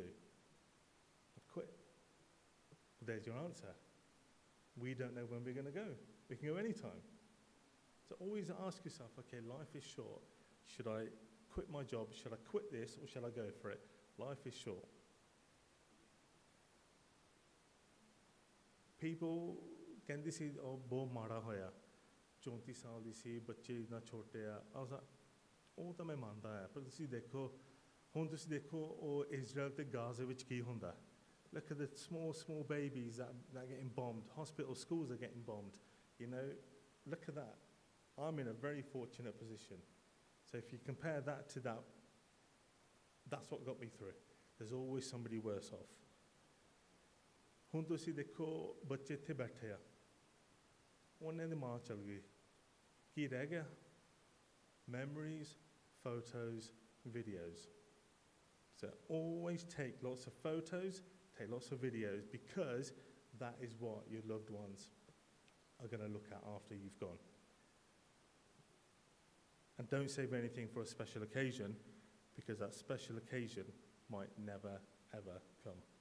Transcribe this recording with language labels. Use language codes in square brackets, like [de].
[en] I've quit. There's your answer. We don't know when we're going to go. We can go anytime. So always ask yourself, okay, life is short. Should I quit my job? Should I quit this or should I go for it? Life is short. [pa] People ਕਹਿੰਦੇ ਸੀ ਉਹ ਬਹੁਤ ਮਾੜਾ ਹੋਇਆ 34 ਸਾਲ ਦੀ ਸੀ ਬੱਚੇ ਇੰਨਾ ਛੋਟੇ ਆ ਉਹ ਤਾਂ ਮੈਂ ਮੰਨਦਾ ਹਾਂ ਪਰ ਤੁਸੀਂ ਦੇਖੋ ਹੁਣ ਤੁਸੀਂ ਦੇਖੋ ਉਹ ਇਜ਼ਰਾਈਲ ਤੇ ਗਾਜ਼ਾ ਵਿੱਚ ਕੀ ਹੁੰਦਾ. [en] Look at the small babies that are getting bombed. Hospitals, schools are getting bombed. You know, look at that. I'm in a very fortunate position. So if you compare that to that, that's what got me through. There's always somebody worse off. [pa] ਹੁਣ ਤੁਸੀਂ ਦੇਖੋ ਬੱਚੇ ਇੱਥੇ ਬੈਠੇ ਆ, ਉਹਨਾਂ ਦੀ ਮਾਂ ਚਲ ਗਈ, ਕੀ ਰਹਿ ਗਿਆ? [en] Memories, photos, videos. So always take lots of photos, take lots of videos, because that is what your loved ones are going to look at after you've gone. And don't save anything for a special occasion, because that special occasion might never, ever come.